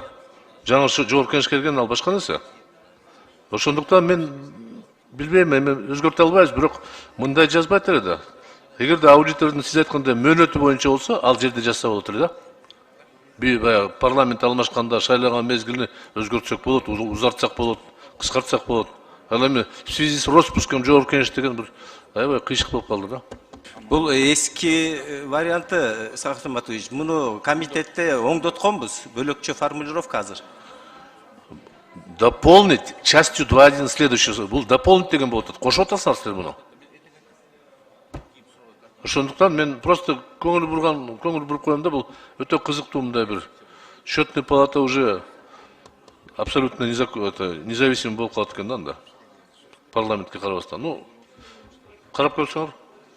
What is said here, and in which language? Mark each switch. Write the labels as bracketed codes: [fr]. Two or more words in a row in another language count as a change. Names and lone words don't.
[ky] Жаңы Жогорку Кеңеш келген ал башка нерсе. Ошондуктан мен билбейм, эми өзгөртө албайбыз, бирок мындай жазбайт эле да. Эгерде аудитордун сиз айткандай мөөнөтү боюнча болсо, ал жерде жазса болот эле да. Баягы парламент алмашканда шайлаган мезгилин өзгөртсөк болот, узартсак болот, кыскартсак болот. Ал эми [ru] в связи с распуском [ky] Жогорку Кеңеш деген бир аябай кыйшык болуп калды да. Бул эски варианты, Сахатым Матуевич, муну комитетте оңдотконбуз, бөлөкчө формулировка азыр. [ru] Дополнить частью 2.1 следующего. [ky] Бул дополнить деген болот. Кошуп атасыңар силер муну. Ошондуктан мен просто көңүл буруп коем да, бул өтө кызыктуу мындай бир. [ru] Счетная палата уже абсолютно независим [ky] болуп калат экен да анда. Парламентке карабастан. Ну, карап көрсөңөр.